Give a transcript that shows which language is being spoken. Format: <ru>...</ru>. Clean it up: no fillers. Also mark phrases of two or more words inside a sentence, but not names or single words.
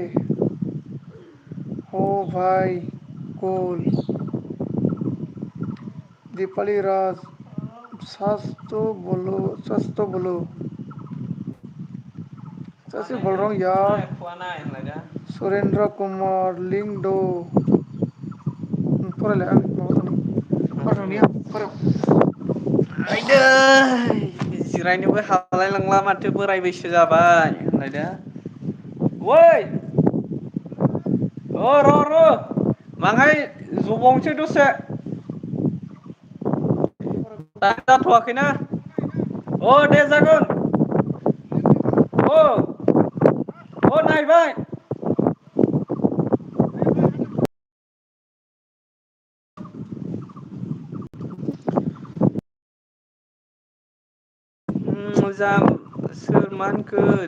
<hi>हो भाई कूल दीपाली राज सच तो बोलो सच बोल रहा हूँ यार सुरेंद्र कुमार लिंक दो</hi> <brx>फरायलाय आं माबा थांनि आइदै जिरायनोबो हालाय लांला माथो बोराय बैसो जाबाय होनलायदो वै र' माहाय जबावनोसै दसे दा जाथ'वाखैना अ दे जागोन नायबाय मोजां सोर मा होनखो</brx>